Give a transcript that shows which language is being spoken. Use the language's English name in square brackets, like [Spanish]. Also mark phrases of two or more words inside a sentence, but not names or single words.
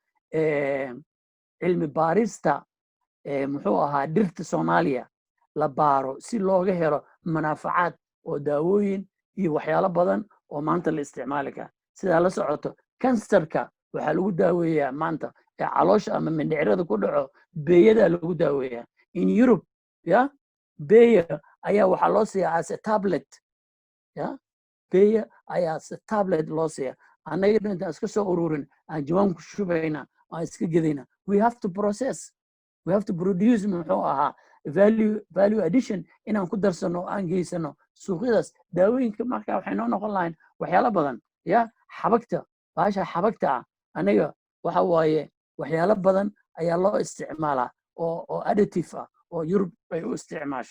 [Somali] cilmi baarista muxuu ahaa dhirta Soomaaliya la baaro si looga helo manaafacaad oo daawooyin iyo waxyaalo badan oo maanta la isticmaali kara. sidaa la socoto kansarka waxaa lagu daaweeyaa maanta ee caloosha ama mindhicirada ku dhaco, beeyadaa lagu daaweeyaa. in Europe beeya ayaa waxaa loo siiyaa [English] as a tablet, [Somali] beeya ayaa [English] as a tablet [Somali] loo siiyaa. annaga intaan iska soo ururin aan jawaan ku shubayna, aan iska gedayna. [English] we have to process, we have to produce [Somali] muxuu ahaa [English] value addition [Somali] inaan ku darsano, aan geysano suuqyadaas. daawooyinka marka waxay noo noqon lahayn waxyaalo badan. xabagta, baasha xabagta ah anaga waxa waaye waxyaalo badan ayaa loo isticmaalaa oo additive ah oo Yurub ay u isticmaasho.